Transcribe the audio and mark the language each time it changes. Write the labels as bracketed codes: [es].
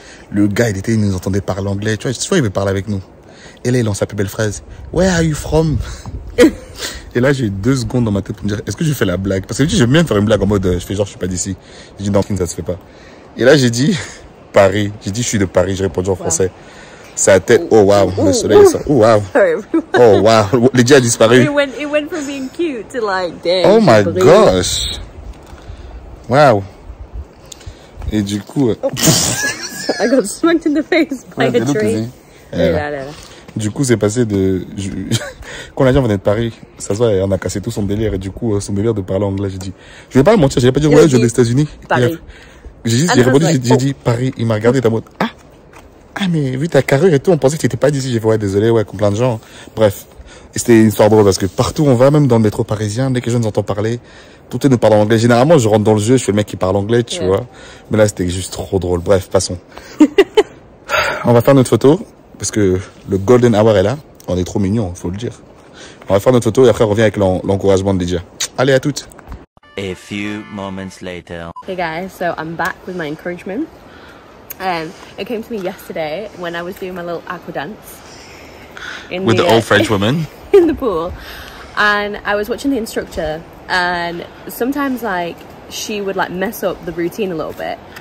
[fr] Le gars, il nous entendait parler anglais, tu vois, il veut parler avec nous. Et là, il lance sa plus belle phrase. [en] Where are you from? [fr] Et là, j'ai eu 2 secondes dans ma tête pour me dire, est-ce que je fais la blague? Parce que j'aime bien faire une blague en mode, je fais genre, je suis pas d'ici. J'ai dit, non, ça se fait pas. Et là, j'ai dit, Paris. J'ai dit, je suis de Paris. J'ai répondu en français. Sa tête, oh wow, le soleil sort. Oh wow. Oh wow. Les dieux a disparu. [en] It went from being cute to like, damn. Oh my gosh. Wow. [fr] Et du coup. [en] I got smacked in the face by a tree. [fr] Du coup, c'est passé de. Quand la gens venait de Paris, ça se voit, on a cassé tout son délire. Et du coup, son délire de parler anglais, j'ai dit. Je vais pas le mentir, j'ai pas dit, ouais, je viens des États-Unis. Paris. J'ai répondu, j'ai dit Paris. Il m'a regardé, t'as mode, ah, mais vu ta carrure et tout, on pensait que t'étais pas d'ici. J'ai fait, ouais, désolé, ouais, comme plein de gens. Bref. Et c'était une histoire drôle parce que partout où on va, même dans le métro parisien, dès que je nous entends parler, tout le monde nous parle en anglais. Généralement, je rentre dans le jeu, je fais le mec qui parle anglais, tu vois. Mais là, c'était juste trop drôle. Bref, passons. On va faire notre photo parce que le golden hour est là. On est trop mignons, faut le dire. On va faire notre photo et après, on revient avec l'encouragement de Lydia. Allez, à toutes. [en] A few moments later. Hey guys, so I'm back with my encouragement. It came to me yesterday when I was doing my little aqua dance. With the old French woman? In the pool. And I was watching the instructor and sometimes like she would like mess up the routine a little bit.